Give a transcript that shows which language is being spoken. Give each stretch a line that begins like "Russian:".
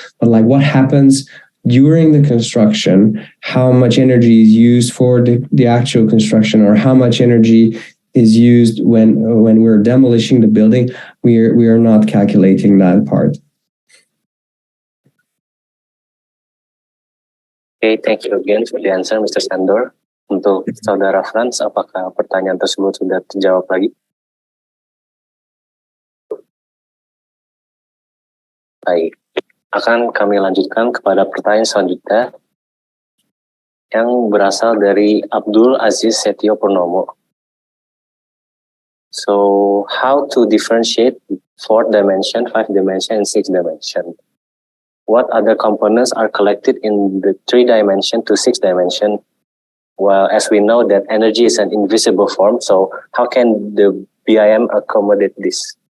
English: But like what happens during the construction, how much energy is used for the actual construction, or how much energy is used when we're demolishing the building, we are not calculating that part. Okay, thank you again for the answer, Mr. Sandor.
Indonesian: Untuk Saudara Franz, apakah pertanyaan tersebut sudah terjawab lagi? Baik, akan kami lanjutkan kepada pertanyaan selanjutnya yang berasal dari Abdul Aziz Setio Purnomo.
English: So, how to differentiate 4th dimension, 5th dimension, and 6th dimension? What other components are collected in the 3 dimension to 6 dimension? Well, as we know that energy is an invisible form, so how can the BIM accommodate this?